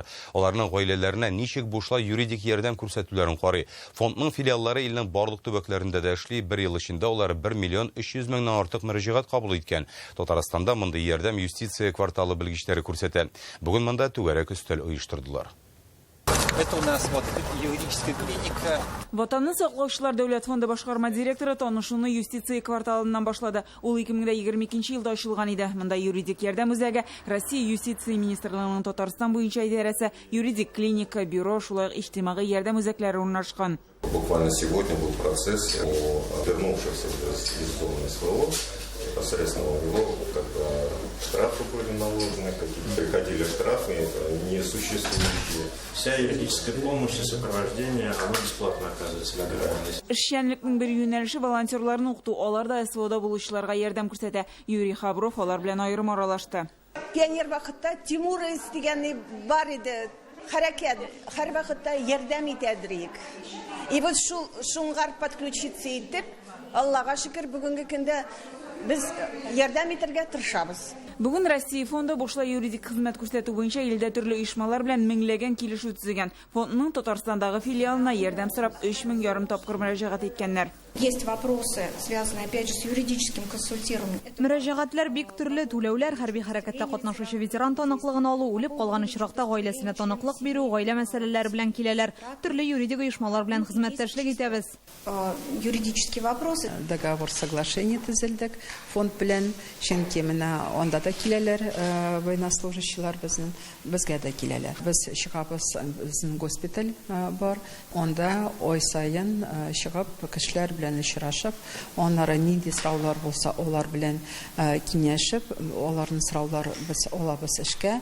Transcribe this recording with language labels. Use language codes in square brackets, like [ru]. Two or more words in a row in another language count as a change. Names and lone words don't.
[tt] Аларның гаиләләренә ничек бушлай юридик ярдәм күрсәтүләрен карый. Фондның филиаллары илнең барлык төбәкләрендә дә эшли. 1 ел эчендә алар 1 миллион 300 меңнән артык мөрәҗәгать кабул иткән. Татарстанда мондый ярдәм юстиция кварталы белгечләре күрсәтә. Бүген монда түгәрәк өстәл оештырдылар. [ru] Это у нас вот юридическая клиника. [tt] Ватанны саклаучылар дәүләт фонды башкарма директоры танышуны юстиция кварталыннан башлады. Ул 2022 елда ачылган иде. Монда юридик ярдәм үзәге, Россия юстиция министрлыгының Татарстан буенча идарәсе, юридик клиника, бюро, шулай иҗтимагый ярдәм үзәкләре урнашкан. [ru] Буквально сегодня был процесс о вернувшихся из зоны СВО. Непосредственно его, когда штрафы были наложены, какие-то приходили штрафы, несуществующие. Вся юридическая помощь и сопровождение, оно бесплатно оказывается для граждан. [tt] Эшчәнлекнең бер юнәлеше волонтерларны укыту, алар да СВОда булучыларга ярдәм күрсәтә. Юрий Хабров алар белән аерым аралашты. Пионер вакытта Тимур дигәне бар иде. Хәрәкәт, һәр вакытта ярдәм итәдерик. [ru] И вот [tt] шуңгар подключиться итеп, Аллага шөкер, бүгенге көндә biz ярдәм итәргә тырышабыз. Бүген Россия фонды бушлай юридик хезмәт күрсәтү буенча илдә төрле оешмалар белән меңләгән килешү төзегән. Фондның Татарстандагы филиалына ярдәм сорап 3500 тапкыр мөрәҗәгать иткәннәр. [ru] Есть вопросы, связанные опять же с юридическим консультированием. [tt] Мөрәҗәгатьләр бик төрле, түләүләр, хәрби хәрәкәттә катнашучы ветеран таныклыгын алу, үлеп калган очракта гаиләсенә таныклык бирү, гаилә мәсьәләләре белән киләләр. Төрле юридик оешмалар белән хезмәттәшлек итәбез. [ru] Юридические вопросы. Договор соглашения төзелдек. [tt] Фонд белән, чөнки менә анда да киләләр военнослужащийлар безгә дә киләләр. Без чыгабыз, безнең госпиталь бар. Анда ай сайын чыгып кешеләр белән очрашып, аннары нинди сораулар булса, алар белән киңәшеп, аларның сораулары без алабыз эшкә.